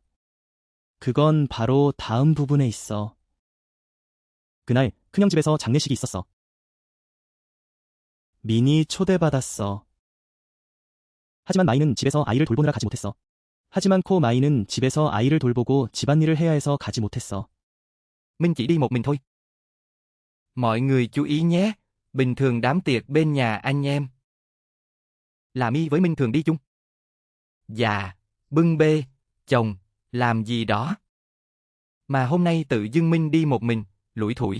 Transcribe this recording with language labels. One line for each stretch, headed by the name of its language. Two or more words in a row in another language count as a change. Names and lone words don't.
Korean: 그건 바로 다음 부분에 있어. 그날 큰형 집에서 장례식이 있었어. 민이 초대받았어. 하지만 마이는 집에서 아이를 돌보느라 가지 못했어. 하지만 마이는 집에서 아이를 돌보고 집안일을 해야 해서 가지 못했어.
Vietnamese: Minh chỉ đi một mình thôi. Mọi người chú ý nhé, bình thường đám tiệc bên nhà anh em. Là My với Minh thường đi chung. Dạ, bưng bê, chồng, làm gì đó. Mà hôm nay tự dưng Minh đi một mình, lủi thủi.